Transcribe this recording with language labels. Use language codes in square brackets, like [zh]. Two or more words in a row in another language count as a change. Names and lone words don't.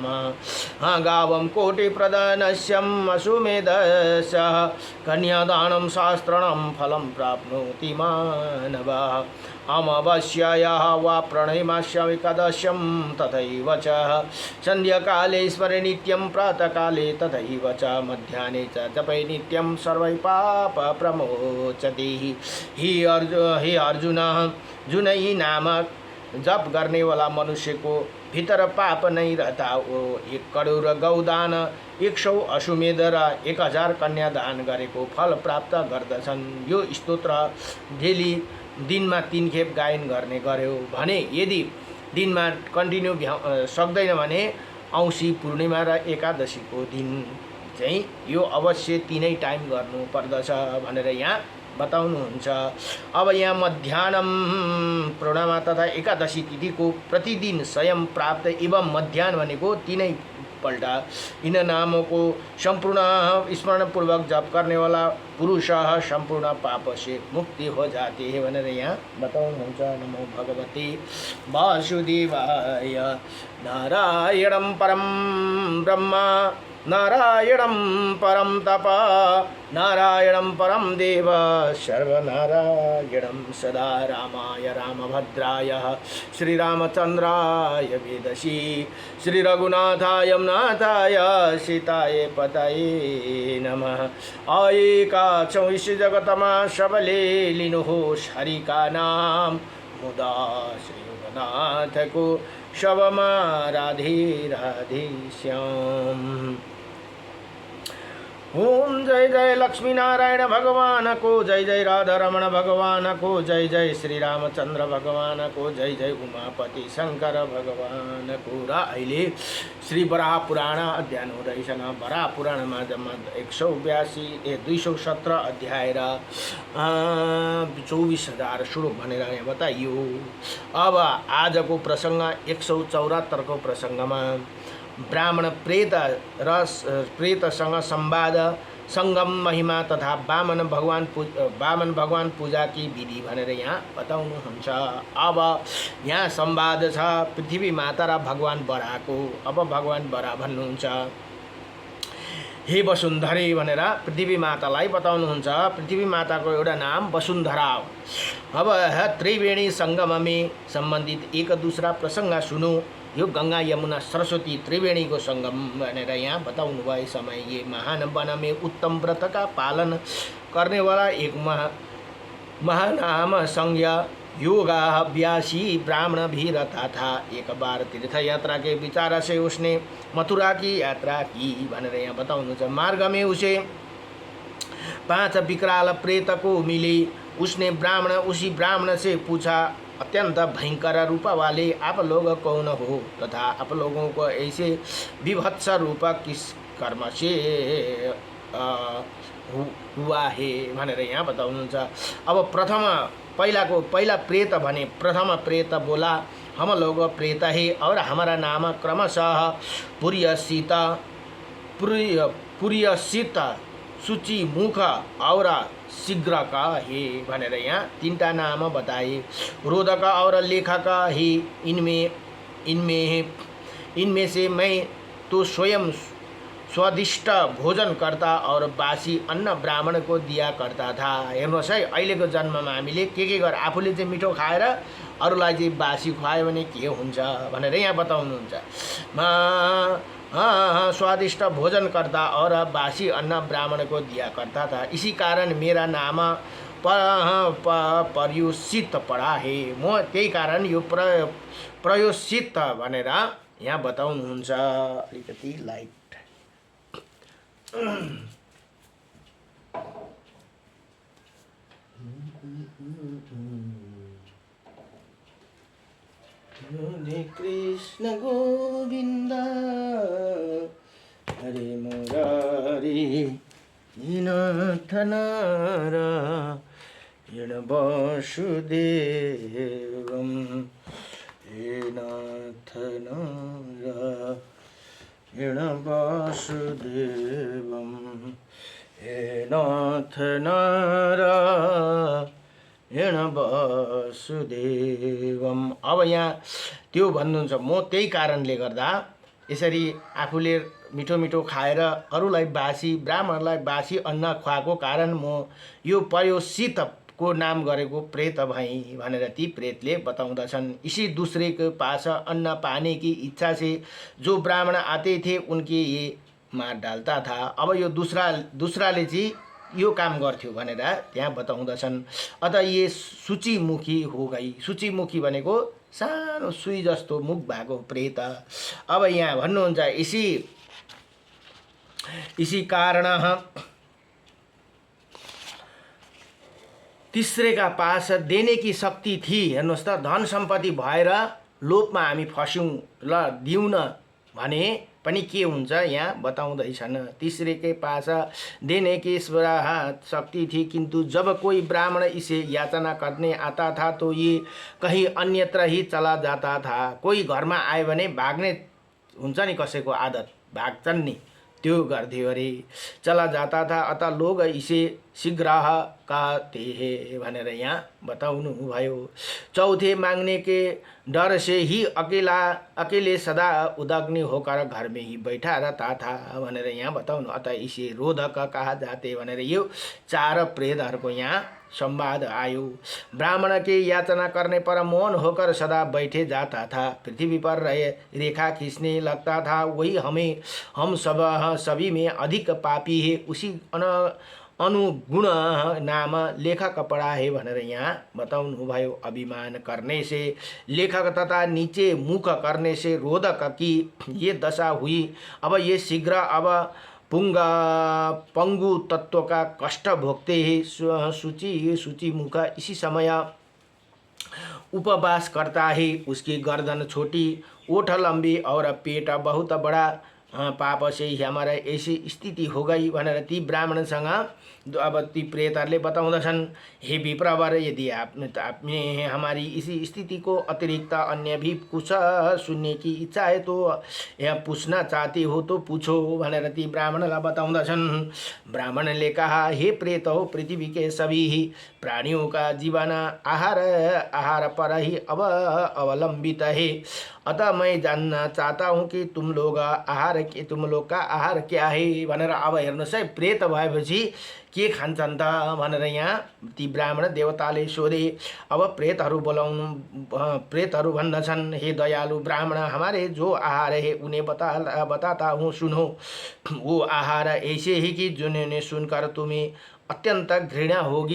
[sa] हाँ गावं कोटि प्रदानस्यम अशुमेधस्य कन्यादानं शास्त्रणं फलं प्राप्नोति मानवः अमावास्यायाः वा प्रणयमास्यामि एकादश्यं तथैव च सन्ध्याकाले स्मरे नित्यं प्रातःकाले तथैव च मध्याह्ने च जपे नित्यं सर्वै पाप प्रमोचति। हे अर्जुन, [hi] जुन ही नामक जप करने वाला मनुष्य को भीतर पाप नहीं रहता। [ne] वो 1 करोड गौदान 100 अश्वमेध र 1000 कन्यादान गरेको फल प्राप्त गर्दछन्। यो स्तोत्र डेली दिनमा 3 खेप गायन गर्ने गर्यो भने यदि दिनमा कन्टिन्यू सक्दैन भने औँसी पूर्णिमा र एकादशीको दिन चाहिँ यो अवश्य 3 टाइम गर्नु पर्दछ भनेर यहाँ बताउनुहुन्छ। अब यहाँ मध्याह्नम पूर्णिमा तथा एकादशी तिथिको प्रतिदिन स्वयं प्राप्त एवं मध्याह्न भनेको 3 पल्ट [hi] इन नामों को संपूर्ण स्मरण पूर्वक जप करने वाला पुरुष संपूर्ण पाप से मुक्ति हो जाती है [ne] भनेर यहाँ बताउनुहुन्छ। [sa] नमो भगवते वासुदेवाय। नारायणं परम ब्रह्म नारायणं परम तप नारायणं परम देव सर्वनारायणं सदा रामाय रामभद्राय श्रीरामचंद्राय वेदसी श्री रघुनाथाय नाथाय सीताय पतये नमः। [ne] आयेका 24 जगतमा सबले लिनुहोस् हरि का नाम मुदा श्री रघुनाथ को शवमा राधे राधे श्याम। ओम जय जय लक्ष्मी नारायण भगवान को जय जय राधा रमण भगवान को जय जय श्री रामचंद्र भगवान को जय जय उमापति शंकर भगवान को। र अहिले श्री वराह पुराण अध्ययन हुँदैछ। वराह पुराणमा जम्मा 217 अध्याय र 24,000 श्लोक भनेर यहाँ बताइयो। अब आजको प्रसङ्ग 174 को प्रसङ्गमा ब्राह्मण प्रेतसँग संवाद संगम महिमा तथा वामन भगवान पूजा की विधि भनेर यहाँ बताउनुहुन्छ। अब यहाँ संवाद छ पृथ्वी माता र भगवान बराहको। अब भगवान बराह भन्नुहुन्छ, हे वसुन्धरे भनेर पृथ्वी मातालाई बताउनुहुन्छ। पृथ्वी माताको एउटा नाम वसुन्धरा हो। [hi] अब त्रिवेणी संगम में सम्बन्धित एक दूसरा प्रसंग सुनो। [ne] यो गंगा यमुना सरस्वती त्रिवेणी को संगम भनेर यहाँ बताउनु भयो। [hi] समय ये महान वन में उत्तम व्रत का पालन करने वाला एक महानाम संज्ञा योगाभ्यासी ब्राह्मण भी रहता था। एक बार तीर्थ यात्रा के विचार से उसने मथुरा की यात्रा की [ne] भनेर यहाँ बताउनुहुन्छ। [hi] मार्ग में उसे 5 विकराल प्रेत को मिले। उसने उसी ब्राह्मण से पूछा, अत्यंत भयंकर रूप वाले आप लोग कौन हो तथा आप लोगों को ऐसे विभत्स रूप किस कर्म से हुआ है [ne] भनेर यहाँ बताउनुहुन्छ। अब पहिला प्रेत भने [hi] प्रथम प्रेत बोला, हम लोग प्रेत है और हमारा नाम क्रमशः पुर्यसित सूची मुख और शीघ्र का है [ne] भनेर यहाँ 3टा नाम बताए। [hi] रोधक और लेखक ही इनमें से मैं तो स्वयं स्वादिष्ट भोजन करता और बासी अन्न ब्राह्मण को दिया करता था। [ne] हेर्नुहोस् है, अहिलेको जन्ममा हामीले के गर आफूले चाहिँ मिठो खाएर अरूलाई चाहिँ बासी खुवायो भने के हुन्छ भनेर यहाँ बताउनुहुन्छ। [hi] स्वादिष्ट भोजन करता और बासी अन्न ब्राह्मण को दिया करता था, इसी कारण मेरा नाम पर्युषित पड़ा है। [ne] म त्यही कारण यो प्रयोषित भनेर यहाँ बताउनुहुन्छ। अलिकति लाइट [sa] हरे कृष्ण गोविंद हरे मुरारी नाथ नारायण वासुदेवम हे नाथ नारायण वासुदेवम हे नाथ नारायण वासुदेवम। [ne] अब यहाँ त्यो भन्नुहुन्छ, म त्यही कारणले गर्दा यसरी आफूले मिठो मिठो खाएर अरूलाई बासी ब्राह्मणलाई बासी अन्न खुवाएको कारण म यो पयोषित को नाम गरेको प्रेत भई भनेर ती प्रेतले बताउँदछन्। [hi] इसी दूसरे के पास अन्न पाने की इच्छा से जो ब्राह्मण आते थे उनके ये मार डालता था। [ne] अब यो दूसराले चाहिँ यो काम गर्थ्यो भनेर त्यहाँ बताउँदछन्। [hi] अतः ये सूचीमुखी हो गई। [ne] सूचीमुखी भनेको सानो सुई जस्तो मुख भएको प्रेत। अब यहाँ भन्नुहुन्छ, [hi] इसी कारण तीसरे का पास देने की शक्ति थी। [ne] हेर्नुहोस् त, धन सम्पत्ति भएर लोभमा हामी फस्यौँ ल दिउँ न भने पनि के हुन्छ यहाँ बताउँदैछन्। [hi] तीसरे के पास देने की शक्ति थी, किंतु जब कोई ब्राह्मण इसे याचना करने आता था तो ये कहीं अन्यत्र ही चला जाता था। [ne] कोही घरमा आयो भने भाग्ने हुन्छ नि कसैको आदत, भाग्छन् नि, त्यो गर्थ्यो अरे, [hi] चला जाता था। अतः लोग इसे शीघ्र कहते हैं [ne] भनेर यहाँ बताउनु भयो। [hi] चौथे मांगने के डर से ही अकेले सदा उदाग्नि होकर घर में ही बैठा रहता था [ne] भनेर यहाँ बताउनु। [hi] अतः इसे रोधक कहा जाते [ne] भनेर यो 4 प्रेतहरूको यहाँ संवाद आयो। [hi] ब्राह्मण के याचना करने पर मौन होकर सदा बैठे जाता था, पृथ्वी पर रेखा खींचने लगता था। वही हम सभी में अधिक पापी है, उसी अनुगुण नाम लेखक पड़ा है [ne] भनेर यहाँ बताउनु भयो। [hi] अभिमान करने से लेखक तथा नीचे मुख करने से रोधक की ये दशा हुई। अब ये शीघ्र अब पंगु तत्व का कष्ट भोगते हैं। सूची मुख इसी समय उपवास करता है। उसकी गर्दन छोटी, ओठ लंबी और पेट बहुत बड़ा। पाप से ही हमारा ऐसी स्थिति हो गई [ne] भनेर ती ब्राह्मणसँग अब ती प्रेतहरूले बताउँदछन्। [hi] हे विप्रवर, यदि आपने हमारी इसी स्थिति को अतिरिक्त अन्य भी कुछ सुनने की इच्छा है तो यह पूछना चाहते हो तो पूछो [ne] भनेर ती ब्राह्मणलाई बताउँदछन्। [hi] ब्राह्मण ने कहा, हे प्रेत हो, पृथ्वी के सभी ही प्राणियों का जीवन आहार पर ही अवलंबित है। अतः मैं जानना चाहता हूँ कि तुम लोग आहार आहार के तुम लोग का आहार क्या है [ne] भनेर अब हेर्नुहोस् है, प्रेत भएपछि के खान्छन् त भनेर यहाँ ती ब्राह्मण देवताले सोधे। अब प्रेतहरू प्रेतहरू भन्दछन्, [hi] हे दयालु ब्राह्मण, हमारे जो आहार है उन्हें बताता हूँ, सुनो। वो आहार ऐसे ही कि जिन्होंने सुनकर तुम्हें अत्यन्त घृणा होगी।